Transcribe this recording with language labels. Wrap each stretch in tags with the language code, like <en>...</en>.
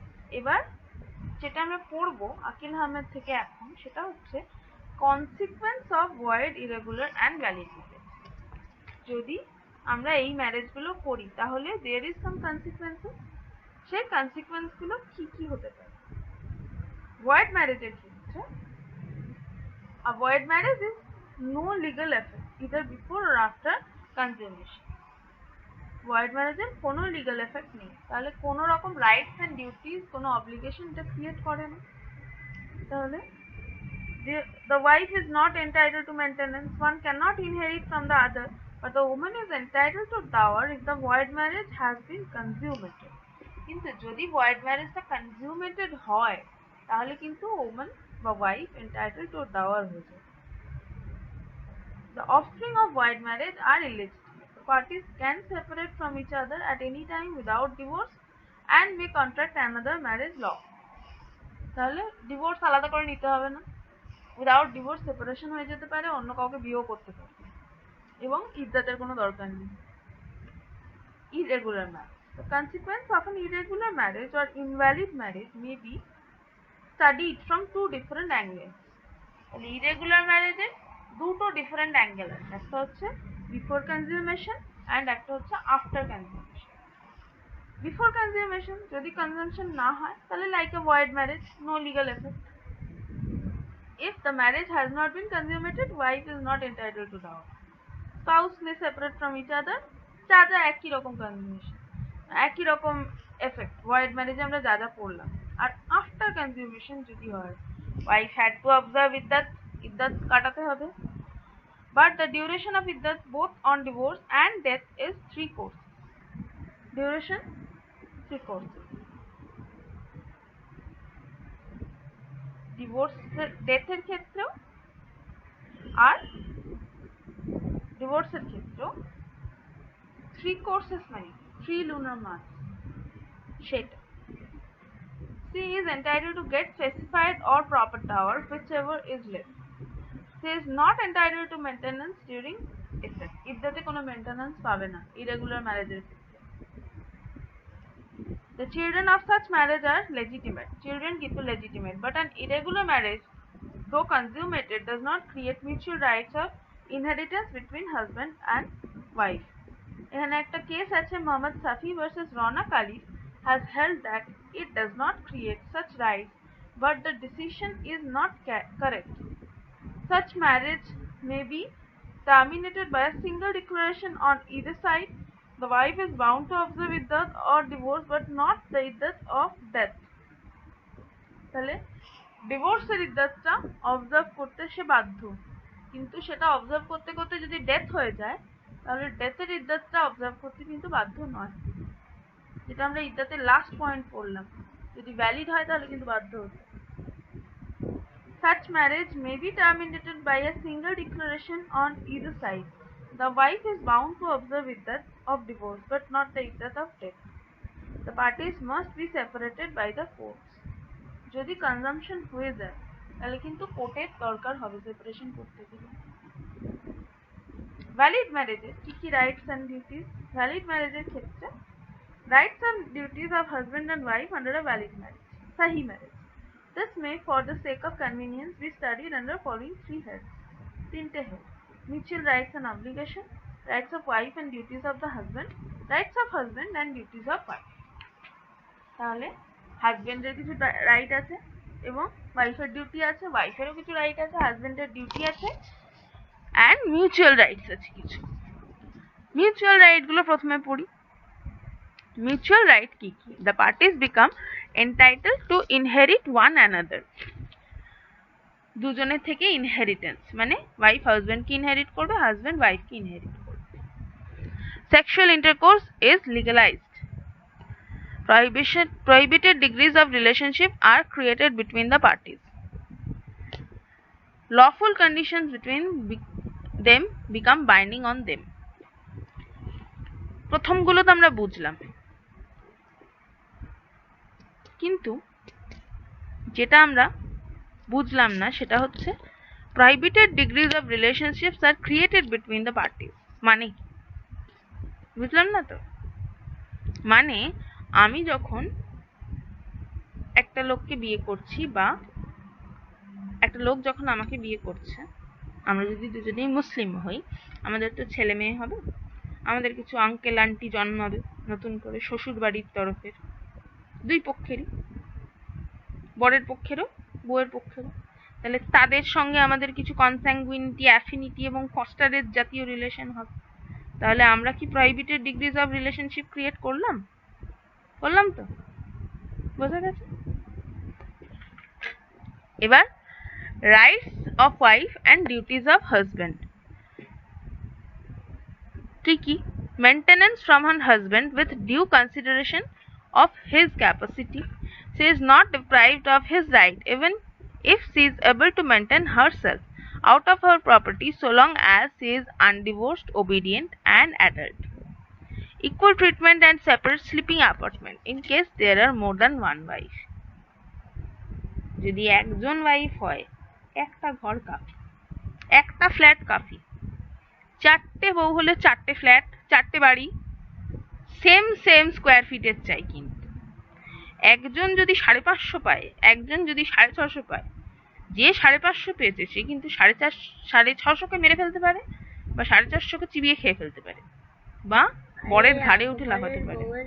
<bn>এবার যেটা আমরা পড়বো আকিল আহমেদ থেকে এখন, সেটা হচ্ছে</bn> <en>Consequence of void, irregular and valid marriage.</en> <bn>যদি আমরা এই ম্যারেজগুলো করি তাহলে</bn> <en>There is some consequences.</en> <bn>সেই কনসিকুয়েন্সগুলো কি কি হতে পারে? ভয়েড ম্যারেজের ক্ষেত্রে</bn> <en>a void marriage is no legal effect either before or after consummation.</en> <bn>Void ম্যারেজের কোনো লিগাল এফেক্ট নেই, তাহলে কোনো রকম রাইটস অ্যান্ড ডিউটিস, কোনো অব্লিগেশন এটা ক্রিয়েট করে না।</bn> <en>তাহলে the wife is not entitled to maintenance, one cannot inherit from the other, but the woman is entitled to dower if the void marriage has been consummated.</en> <bn>কিন্তু যদি</bn> <en>void marriage consummated</en> <bn>হয় তাহলে কিন্তু woman বা</bn> <en>wife entitled to dower</en> <bn>হয়ে যায়।</bn> <en>The offspring of void marriage are illegitimate. The parties can separate from each other at any time without divorce and may contract another marriage law.</en> <bn>তাহলে divorce আলাদা করে নিতে হবে না, without divorce separation হয়ে যেতে পারে, অন্য কাউকে বিয়েও করতে পারে এবং ইদ্দাতের কোনো দরকার নেই।</bn> <en>Irregular marriage, the consequence of an irregular marriage or invalid marriage may be studied from two different angles.</en> <bn>তাহলে ইরেগুলার ম্যারেজের দুটো ডিফারেন্ট অ্যাঙ্গেল আছে, একটা হচ্ছে বিফোর কনজিউমেশন অ্যান্ড একটা হচ্ছে আফটার কনজিউমেশন। বিফোর কনজিউমেশন যদি কনজাম্পশন না হয় তাহলে</bn> <en>Like a void marriage, no legal effect. If the marriage has not been consummated, wife is not entitled to dowry. Spouse may separate from each other,</en> <bn>যা যা একই রকম কনজিউমেশন, একই রকম এফেক্ট ভয়েড ম্যারেজে আমরা যা যা পড়লাম। আর আফটার কনজিউমেশন যদি হয়,</bn> <en>wife had to observe</en> <bn>ইদ্দাত কাটাতে হবে।</bn> <en>But the duration of iddat both on divorce and death is 3 courses. Duration 3 courses.</en> <bn>Divorce ডেথের ক্ষেত্রেও আর ডিভোর্সের ক্ষেত্রেও 3 courses মানে</bn> <en>3 lunar months। সেটা she is entitled to get specified or proper dower whichever is left. She is not entitled to maintenance during iddat.</en> <bn>ইদ্দাতে কোনো maintenance পাবে না irregular ম্যারেজের ক্ষেত্রে।</bn> <en>The children of such marriage are legitimate. Children কিন্তু legitimate, but an irregular marriage, though consummated, does not create mutual rights of inheritance between husband and wife.</en> <bn>এখানে একটা case আছে,</bn> <en>Mohammad Safi versus Rona Kali has held that it does not create such rights, but the decision is not correct. Such marriage may be terminated by a single declaration on either side. The wife is bound to observe iddat or divorce, but not the iddat of death.</en> <bn>তাহলে ডিভোর্সের ইদ্দাতটা observe করতে সে বাধ্য, কিন্তু সেটা observe করতে করতে যদি death হয়ে যায় তাহলে ডেথের ইদ্দাতটা অবজার্ভ করতে কিন্তু বাধ্য নয়, যেটা আমরা ইদ্দাতের লাস্ট পয়েন্ট পড়লাম। যদি ভ্যালিড হয় তাহলে কিন্তু বাধ্য হতে।</bn> <en>Such marriage may be terminated by a single declaration on either side. The wife is bound to observe iddat of divorce, but not the iddat of death. The parties must be separated by the courts.</en> <bn>যদি consumption হয়ে যায় তাহলে কিন্তু কোর্টের দরকার হবে separation করতে গেলে। ভ্যালিড ম্যারেজের কি কি</bn> <en>Rights and duties? Valid ম্যারেজের ক্ষেত্রে rights and duties of husband and wife under a valid marriage,</en> <bn>সাহি marriage.</bn> <en>This may, for the sake of convenience, be studied under following 3 heads. 3 head: mutual rights and obligation, rights of wife and duties of the husband, rights of husband and duties of wife.</en> <bn>তাহলে হাজবেন্ডের কিছু right আছে এবং ওয়াইফের duty আছে, ওয়াইফেরও কিছু right আছে, হাজবেন্ডের ডিউটি আছে, অ্যান্ড মিউচুয়াল রাইটস আছে কিছু। মিউচুয়াল রাইটগুলো প্রথমে পড়ি। মিউচুয়াল রাইট কি কি?</bn> <en>The parties become entitled to inherit one another.</en> <bn>দুজনের থেকে ইনহেরিটেন্স, মানে ওয়াইফ হাজবেন্ডকে ইনহেরিট করবে, হাজবেন্ড ওয়াইফকে ইনহেরিট করবে।</bn> <en>Sexual intercourse is legalized. Prohibited degrees of relationship are created between the parties. Lawful conditions between them become binding on them.</en> <bn>প্রথমগুলো তো আমরা বুঝলাম, কিন্তু যেটা আমরা বুঝলাম না সেটা হচ্ছে</bn> <en>prohibited degrees of relationships are created between the parties.</en> <bn>মানে বুঝলাম না তো, মানে আমি যখন একটা লোককে বিয়ে করছি বা একটা লোক যখন আমাকে বিয়ে করছে, আমরা যদি দুজনেই মুসলিম হই, আমাদের তো ছেলে মেয়ে হবে, আমাদের কিছু আঙ্কেল আন্টি জন্মাবে নতুন করে শ্বশুর বাড়ির তরফের, দুই পক্ষেরই, বরের পক্ষেরও বউয়ের পক্ষেরও। তাহলে তাদের সঙ্গে আমাদের কিছু কনস্যাঙ্গুইনিটি, অ্যাফিনিটি এবং ফস্টারের জাতীয় রিলেশন হবে। তাহলে আমরা কি prohibited degrees of relationship create করলাম? করলাম তো, বোঝা গেছে?</bn> <en>এবার rights of wife and duties of husband কি? Maintenance from her husband with due consideration of his capacity. She is not deprived of his right even if she is able to maintain herself out of her property so long as she is undivorced, obedient and adult. Equal treatment and separate sleeping apartment in case there are more than one wife.</en> <bn>যদি একজন wife হয়, একটা ঘর কাফি, একটা flat কাফি। চারটে বউ হলে চারটে ফ্ল্যাট, চারটে বাড়ি, সেম স্কোয়ার ফিটের চাই। কিন্তু একজন যদি 550 পায়, একজন যদি 650 পায়, যে 550 পেয়েছে সে কিন্তু 650কে মেরে ফেলতে পারে, বা 450কে চিবিয়ে খেয়ে ফেলতে পারে, বা বরের ধারে উঠে লাফাতে পারে।</bn>